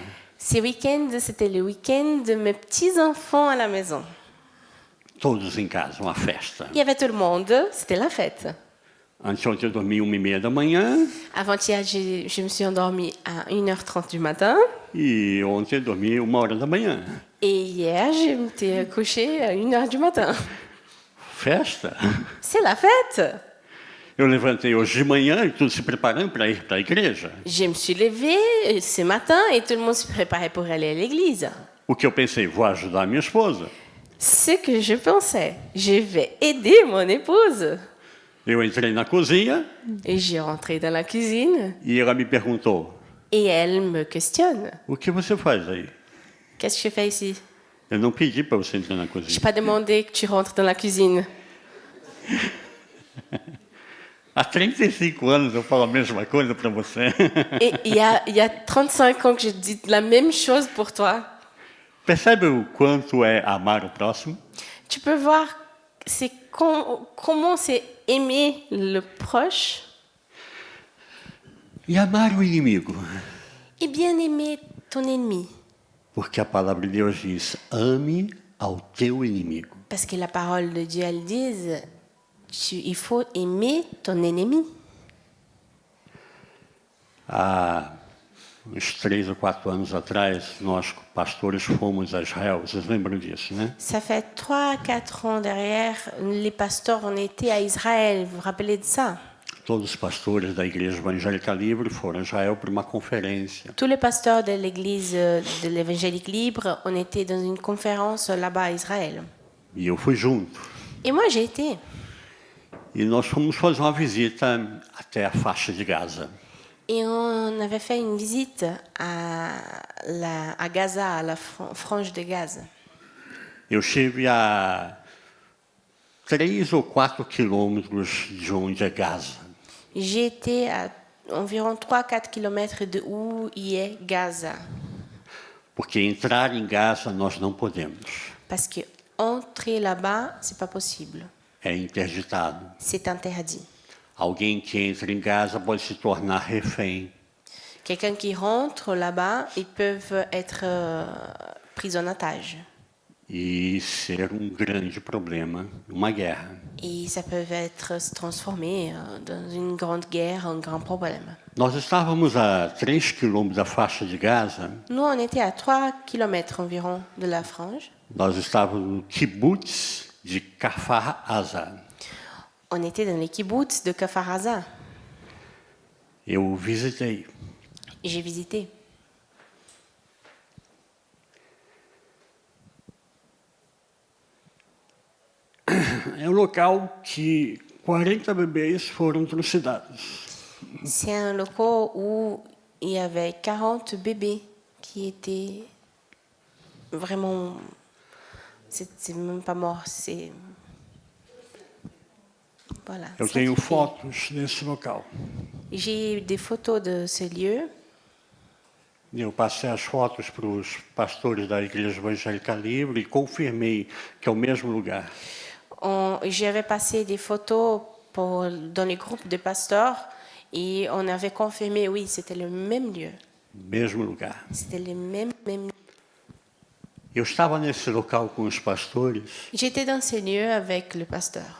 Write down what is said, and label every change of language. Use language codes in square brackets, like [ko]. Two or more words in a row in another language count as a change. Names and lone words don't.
[fr] Ce week-end, c'était le week-end de mes petits-enfants à la maison. [pt] Todos em casa, uma festa. [fr] Il y avait tout le monde, c'était la fête. [pt] Anteontem eu dormi 1h30 da manhã [fr] Avant-hier, je me suis endormie à 1h30 du matin. [pt] e ontem eu dormi 1h da manhã. [fr] Et hier, je m'étais couchée à 1h du matin. [pt] Festa? [fr] C'est la fête. [pt] Eu levantei hoje de manhã e tudo se preparando para ir para a igreja. [fr] Je me suis levée ce matin et tout le monde se préparait pour aller à l'église. [pt] O que eu pensei, vou ajudar a minha esposa. [fr] Ce que je pensais, je vais aider mon épouse. [pt] Eu entrei na cozinha [fr] Et j'ai rentré dans la cuisine [pt] e ela me perguntou, [fr] et elle me questionne. [pt] o que você faz aí? [fr] Qu'est-ce que je fais ici? [pt] Eu não pedi para você entrar na [fr] Je n'ai [pt] cozinha. [fr] pas demandé que tu rentres dans la cuisine. [pt] Há 35 anos eu falo a mesma coisa para você. [fr] Et il y a 35 ans que je dis la même chose pour toi. [pt] Percebe o quanto é amar o próximo? [fr] Tu peux voir c'est comment c'est aimer le proche [pt] E amar o inimigo. [fr] et bien aimer ton ennemi. [pt] Porque a palavra de Deus diz, ame ao teu inimigo. [fr] Parce que la parole de Dieu, elle dit, il faut aimer ton ennemi. [pt] Há uns 3 ou 4 anos atrás, nós pastores fomos a Israel. Vocês lembram disso, né? [fr] Ça fait 3 à 4 ans derrière, les pasteurs ont été à Israël. Vous vous rappelez de ça? [pt] Todos os pastores da Igreja Evangélica Livre foram a Israel para uma conferência. [fr] Tous les pasteurs de l'église de l'évangélique libre ont été dans une conférence là-bas à Israël. [pt] E eu fui junto. [fr] Et moi, j'ai été. [pt] E nós fomos fazer uma visita até a faixa de Gaza. [fr] Et on avait fait une visite à Gaza, à la frange de Gaza. [pt] Eu estive a 3 ou 4 quilômetros de onde é Gaza. [fr] J'ai été à environ 3-4 kilomètres de où y est Gaza. [pt] Porque entrar em Gaza nós não podemos. [fr] Parce que entrer là-bas, c'est pas possible. [pt] É interditado. [fr] C'est interdit. [pt] Alguém que entra em Gaza pode se tornar refém. [fr] Quelqu'un qui rentre là-bas, ils peuvent être pris en otage. [pt] E ser grande problema, uma guerra. [fr] Et ça peut se transformer dans une grande guerre, un grand problème. [pt] Nós estávamos a 3 quilômetros da faixa de Gaza. [fr] Nous, on était à 3 kilomètres environ de la frange. [pt] Nós estávamos no kibbutz de Kfar Aza. [fr] On était dans les kibbutz de Kfar Aza. [pt] Eu visitei. [fr] J'ai visité. [pt] É um local que 40 bebês foram trucidados. [fr] C'est un local où il y avait 40 bébés qui étaient vraiment... C'est même pas mort, c'est... Voilà. [pt] Eu tenho fotos desse local. [fr] J'ai des photos de ce lieu. [pt] Eu passei as fotos para os pastores da Igreja Evangélica Livre e confirmei que é o mesmo lugar. [fr] J'avais passé des photos dans les groupes de pasteurs et on avait confirmé, oui, c'était le même lieu. [pt] Mesmo lugar. [fr] C'était le même lieu. [pt] Eu estava nesse local com os pastores [fr] J'étais dans ce lieu avec le pasteur.